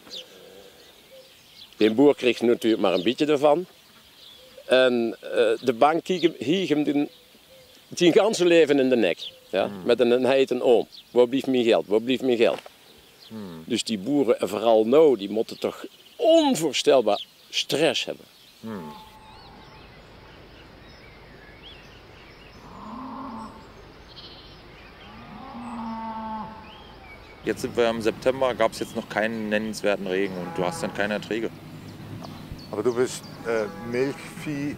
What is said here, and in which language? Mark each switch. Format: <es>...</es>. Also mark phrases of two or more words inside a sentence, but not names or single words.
<nl>De boer kreeg natuurlijk maar een beetje ervan. En de bank hieg hem zijn ganse leven in de nek. Ja? Met een heid en oom. Waar blijft mijn geld? Waar blijft mijn geld? Dus die boeren, en vooral nou, die moeten toch onvoorstelbaar stress hebben.</nl> <de>Jetzt sind wir im September, gab es jetzt noch keinen nennenswerten Regen und du hast dann keine Erträge. Aber du bist Milchvieh.</de>